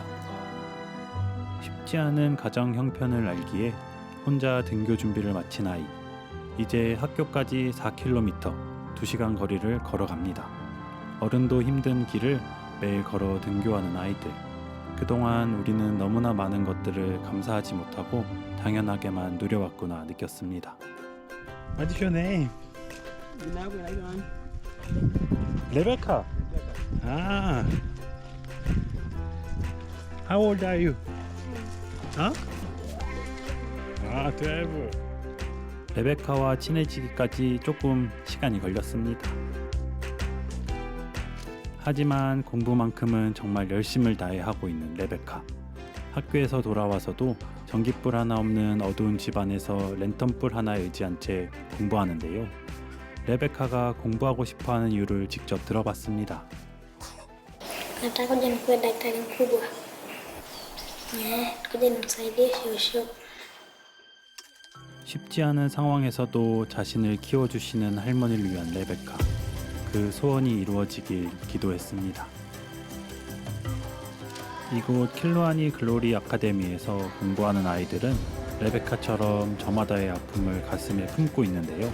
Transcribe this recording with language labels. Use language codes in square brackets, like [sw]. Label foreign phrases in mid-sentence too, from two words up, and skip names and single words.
[ko] 쉽지 않은 가정 형편을 알기에 혼자 등교 준비를 마친 아이. 이제 학교까지 4km, 2시간 거리를 걸어갑니다. 어른도 힘든 길을 매일 걸어 등교하는 아이들. 그동안 우리는 너무나 많은 것들을 감사하지 못하고 당연하게만 누려왔구나 느꼈습니다. [en] What's your name? Rebecca. Ah. How old are you? Huh? 아, 12. [ko] 레베카와 친해지기까지 조금 시간이 걸렸습니다. 하지만 공부만큼은 정말 열심을 다해 하고 있는 레베카. 학교에서 돌아와서도 전깃불 하나 없는 어두운 집안에서 랜턴불 하나에 의지한 채 공부하는데요. 레베카가 공부하고 싶어하는 이유를 직접 들어봤습니다. [sw] Nataka kuja nikuwe daktari mkubwa. Kuja nimsaidie shosho. [ko] 쉽지 않은 상황에서도 자신을 키워주시는 할머니를 위한 레베카. 그 소원이 이루어지길 기도했습니다. 이곳 킬로아니 글로리 아카데미에서 공부하는 아이들은 레베카처럼 저마다의 아픔을 가슴에 품고 있는데요.